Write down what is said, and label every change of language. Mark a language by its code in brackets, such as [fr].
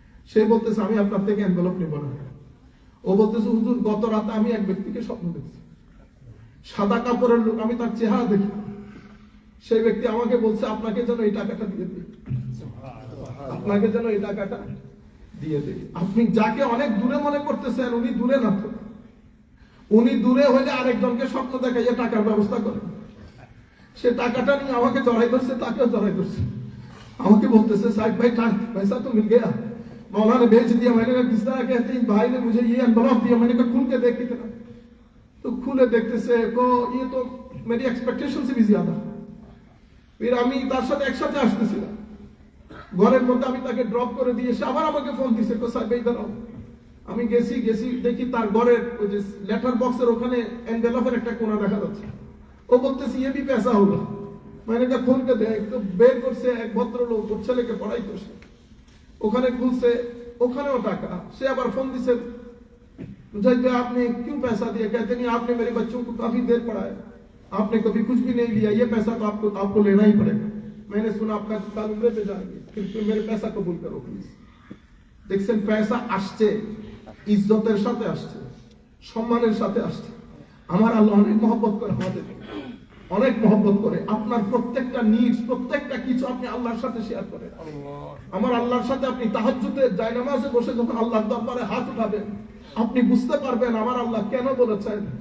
[bn] সে বলতেছে, আমি আপনার থেকে এনভেলপ নেব না। ও বলতেছে, হুজুর গত রাতে আমি এক ব্যক্তিকে স্বপ্ন দেখছি, সাদা কাপড়ের লোক, আমি তার চেহারা দেখি, সেই ব্যক্তি আমাকে বলছে, আপনাকে যেন এই টাকাটা দিয়ে দিই, আপনাকে যেন এই টাকাটা দিয়ে দিই। আপনি যাকে অনেক দূরে মনে করতেছেন, উনি দূরে না তো, উনি দূরে হইলে আরেকজনকে স্বপ্ন দেখাইয়া টাকার ব্যবস্থা করেন। সে টাকাটা নিয়ে আমাকে জড়াই ধরছে, তাকেও জড়াই ধরছে। আমাকে বলতেছে [hi] साहिब भाई पैसा तो मिल गया, मौला ने भेज दिया। मैंने कहा किस तरह कहते हैं? भाई ने मुझे ये एनवलप दिया। मैंने कहा खुल के देख कितना, तो खुले देखते से को ये तो मेरी एक्सपेक्टेशन से भी ज्यादा। [bn] फिर আমি তার সাথে একসাথে আসতেছিলাম, ঘরের মধ্যে আমি তাকে ড্রপ করে দিয়ে সে আবার আমাকে ফোন দিছে, কো সাহেব এই দাঁড়াও। আমি গেছি দেখি তার ঘরের ওই যে লেটার বক্সের ওখানে এনভেলপের একটা কোণা দেখা যাচ্ছে। ও বলতেছে [hi] ये भी पैसा होगा। मैंने कहा खोल के देख, तो [bn] বের করছে এক ভদ্রলোক, ওর ছেলেকে পড়াই করছে, ওখানে খুলছে, ওখানেও টাকা। সে আবার ফোন দিছে, [hi] मुझे आपने क्यों पैसा दिया? कहते नहीं आपने मेरे बच्चों को काफी देर पढ़ाया, आपने कभी कुछ भी नहीं लिया, ये पैसा तो आपको लेना ही पड़ेगा। मैंने सुना आपका साल उम्र पे जाएंगे, फिर मेरे पैसा कबूल करो प्लीज। [bn] দেখছেন পয়সা আসছে, ইজ্জতের সাথে আসছে, সম্মানের সাথে আসছে। আমার আল্লাহ অনেক মহব্বত করে, আমাদের অনেক মহব্বত করে। আপনার প্রত্যেকটা নিডস, প্রত্যেকটা কিছু আপনি আল্লাহর সাথে শেয়ার করেন। আমার আল্লাহর সাথে আপনি তাহাজ্জুদে জায়নামাজে বসে যখন আল্লাহর দরবারে হাত উঠাবেন, আপনি বুঝতে পারবেন আমার আল্লাহ কেন বলেছেন।